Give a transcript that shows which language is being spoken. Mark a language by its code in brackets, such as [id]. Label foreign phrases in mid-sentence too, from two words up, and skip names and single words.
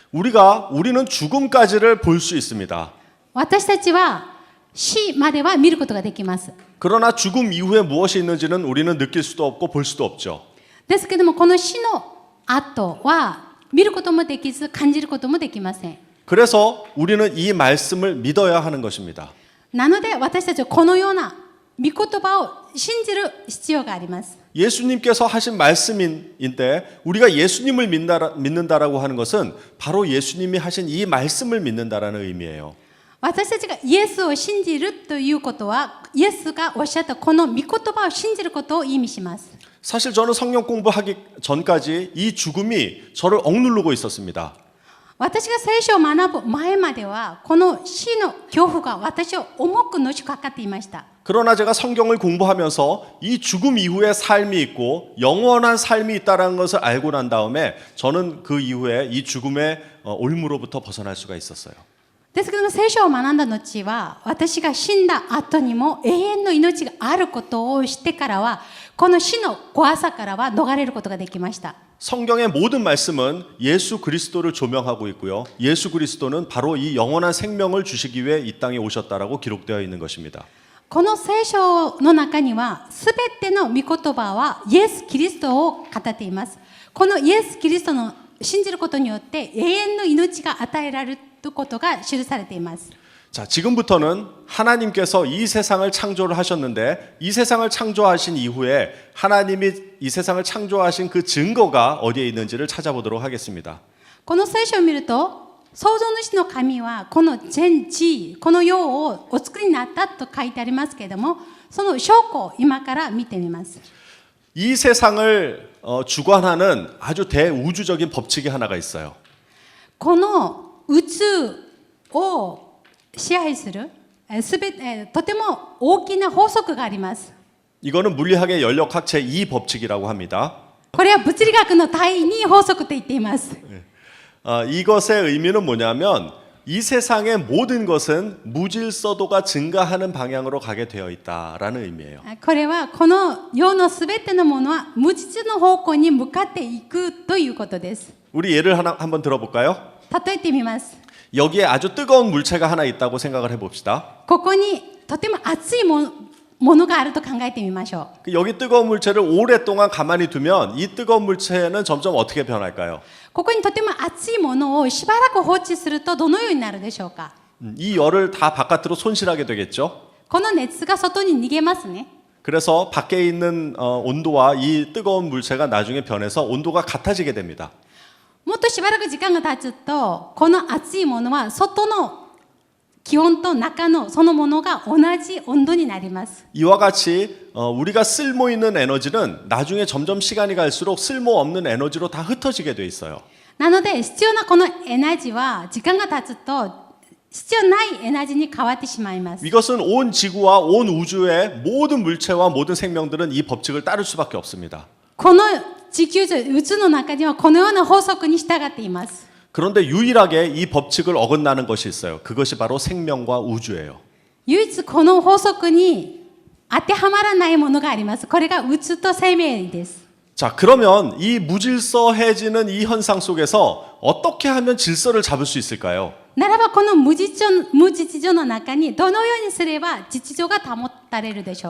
[ko] 우리는 죽음까지를 볼 수 있습니다. [ja] 私たちは死までは見ることができます。 [ko] 그러나 죽음 이후에 무엇이 있는지는 우리는 느낄 수도 없고 볼 수도 없죠. [ja] ですけどもこの死の後は見ることもできず感じることもできません。 [ko] 그래서 우리는 이 말씀을 믿어야 하는 것입니다. [ja] なので私たちはこのような御言葉を信じる必要があります。 [ko] 예수님께서 하신 말씀인데 우리가 예수님을 믿는다라고 하는 것은 바로 예수님이 하신 이 말씀을 믿는다라는 의미예요. [ja] 私たちがイエスを信じるということはイエスがおっしゃったこの御言葉を信じることを意味します。 [ko] 사실 저는 성경 공부하기 전까지 이 죽음이 저를 억누르고 있었습니다. [ja] 私が聖書を学ぶ前まではこの死の恐怖が私を重くのしかかっていました。 [ko] 그러나 제가 성경을 공부하면서 이 죽음 이후에 삶이 있고 영원한 삶이 있다는 것을 알고 난 다음에 저는 그 이후에 이 죽음의 올무로부터 벗어날 수가 있었어요. [ja] ですけども聖書を学んだ後は私が死んだ後にも永遠の命があることを知ってからはこの死の怖さからは逃れることができました。 [ko] 성경의 모든 말씀은 예수 그리스도를 조명하고 있고요. 예수 그리스도는 바로 이 영원한 생명을 주시기 위해 이 땅에 오셨다라고 기록되어 있는 것입니다. [ja] この聖書の中にはすべての御言葉はイエス・キリストを語っています。このイエス・キリストの信じることによって永遠の命が与えられることが記されています。 [ko] 자, 지금부터는 하나님께서 이 세상을 창조를 하셨는데 이 세상을 창조하신 이후에 하나님이 이 세상을 창조하신 그 증거가 어디에 있는지를 찾아보도록 하겠습니다. [ja] この聖書を見ると創造主の神はこの全地この世をお作りになったと書いてありますけれどもその証拠を今から見てみます。 [ko] 이 세상을 주관하는 아주 대우주적인 법칙이 하나가 있어요. [ja] この宇宙を支配するとても大きな法則があります。 [ko] 이거는 물리학의 연력학 제2 법칙이라고 합니다. [ja] これは物理学の第2法則と言っています。 [ko] 이것의 의미는 뭐냐면 이 세상의 모든 것은 무질서도가 증가하는 방향으로 가게 되어 있다라는 의미예요. [ja] これはこの世のすべてのものは無実の方向に向かっていくということです。 [ko] 우리 예를 하나 한번 들어볼까요? [ja] 例えてみます。 [ko] 여기에 아주 뜨거운 물체가 하나 있다고 생각을 해봅시다. [ja] ここにとても熱いものがあると考えてみましょう。 [ko] 여기 뜨거운 물체를 오랫동안 가만히 두면 이 뜨거운 물체는 점점 어떻게 변할까요? [ja] ここにとても熱いものをしばらく放置するとどのようになるでしょうか。 [ko] 이 열을 다 바깥으로 손실하게 되겠죠. [ja] この熱が外に逃げますね。 [ko] 그래서 밖에 있는 온도와 이 뜨거운 물체가 나중에 변해서 온도가 같아지게 됩니다. [ja] もっとしばらく時間が経つとこの熱いものは外の気温と中のそのものが同じ温度になります。 [ko] 이와 같이 우리가 쓸모 있는 에너지는 나중에 점점 시간이 갈수록 쓸모 없는 에너지로 다 흩어지게 돼 있어요. [ja] なので必要なこのエナジーは時間が経つと必要ないエナジーに変わってしまいます。 [ko] 이것은 온 지구와 온 우주의 모든 물체와 모든 생명들은 이 법칙을 따를 수밖에 없습니다. [ja] この地球上宇宙の中にはこのような法則に従っています。 [ko] 그런데 유일하게 이 법칙을 어긋나는 것이 있어요. 그것이 바로 생명과 우주예요. [ja] 唯一この法則に当てはまらないものがあります。これが宇宙と生命です。 [ko] 자, 그러면 이 무질서해지는 이 현상 속에서 어떻게 하면 질서를 잡을 수 있을까요? [ja] ならばこの無秩序の中にどのようにすれば秩序が保たれるでしょうか。